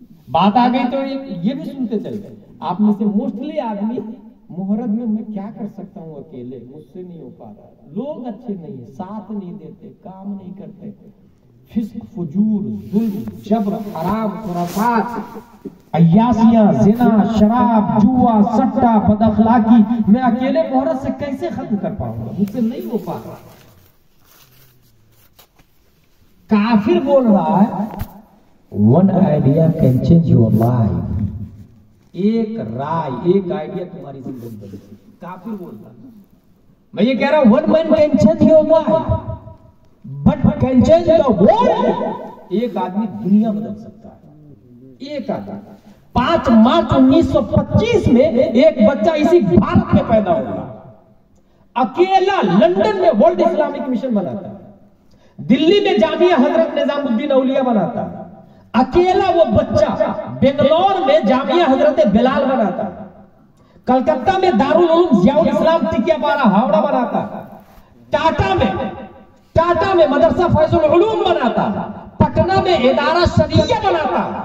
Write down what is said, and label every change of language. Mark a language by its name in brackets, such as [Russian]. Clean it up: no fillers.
[Hindi] बात आ गई तो ये भी सुनते चलते, आप में से मोस्टली आदमी मुहर्रम में मैं क्या कर सकता हूं अकेले, मुझसे नहीं हो पा रहा, लोग अच्छे नहीं है, साथ नहीं देते, काम नहीं करते, फिस्क, फुजूर, जुल्म, जबर, हराम, खुराफात, अय्यासियां, जिना, शराब, जुआ, सट्टा, बदअखलाकी, मैं अकेले मुहर्रम से कैसे खत्म कर पाऊंगा, मुझसे नहीं हो पा रहा। काफिर बोल रहा है [English] One idea can change your life. [Hindi] एक राय, एक आइडिया तुम्हारी जिंदगी बदल। काफिर बोल रहा है, मैं ये कह रहा हूं [English] one man can change your life, but can change the world। [Hindi] एक आदमी दुनिया बदल सकता है, एक आदमी। 5 मार्च 1925 में एक बच्चा इसी भारत में पैदा हुआ, अकेला लंदन में वर्ल्ड इस्लामिक मिशन बनाता, दिल्ली में जामिया हजरत निजामुद्दीन औलिया बनाता, अकेला वो बच्चा बेंगलोर में जामिया हजरत बिलाल बनाता, कलकत्ता में दारुल उलूम जियाउल इस्लाम टिकियापारा हावड़ा बनाता, टाटा में मदरसा फैजुल उलूम बनाता, पटना में इदारा शरीया बनाता।